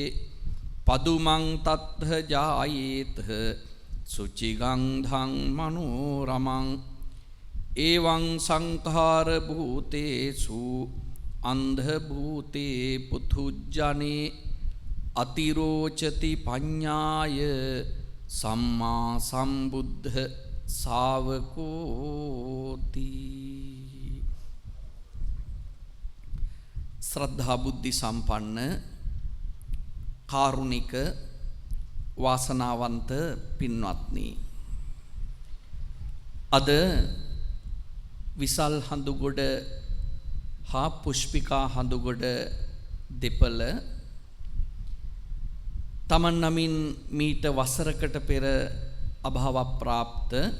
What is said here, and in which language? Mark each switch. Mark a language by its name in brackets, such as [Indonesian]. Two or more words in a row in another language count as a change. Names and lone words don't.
[Pali] පදුමං තත්ථ ජායේත සුචිගන්ධං මනෝරමං එවං සංඛාර භූතේසු අන්ධ භූතේ පුතුජ්ජනේ අතිරෝචති පඤ්ඤාය සම්මා සම්බුද්ධ ශාවකෝති. [Sinhala] ශ්‍රද්ධා බුද්ධි සම්පන්න කාරුණික වාසනාවන්ත පින්වත්නි, අද විසල් හඳුගොඩ හා පුෂ්පිකා හඳුගොඩ දෙපළ තමන් නමින් මීට වසරකට පෙර අභාව ප්‍රාප්ත